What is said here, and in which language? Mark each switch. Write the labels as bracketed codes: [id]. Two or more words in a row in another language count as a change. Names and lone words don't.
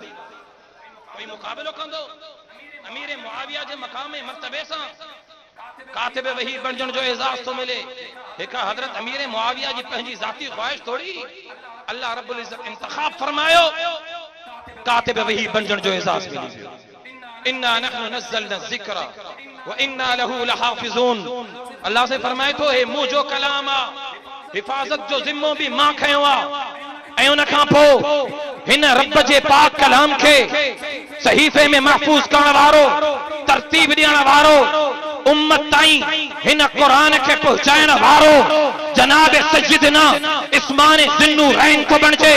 [sd] कोई मुक़ाबिलो कंदो अमीर मुआविया जे मक़ाम ऐं मर्तबे सां? कातिब वही बणजण जो एज़ाज़ तो मिले। हिक हज़रत अमीर मुआविया जी पंहिंजी ज़ाती ख्वाहिश थोड़ी, अल्लाह रब्बुल इज़्ज़त इंतखाब फरमायो, कातिब वही बणजण जो एज़ाज़ मिले। [ar] إنا نحن نزلنا ذكر وإنا له لحافظون. [sd] अल्लाह से फरमाए थो हे मूं जो कलाम आ, हिफाज़त जो ज़िम्मो भी मां खयो आ, ऐं उन खां पोइ हिन रब जे पाक कलाम खे सहीफ़े में महफूज़ करण वारो, तरतीब ॾियण वारो, उम्मत ताईं हिन क़ुरान खे पहुचाइण वारो जनाब सय्यदना उस्मान ज़ुन्नूरैन को बणजे।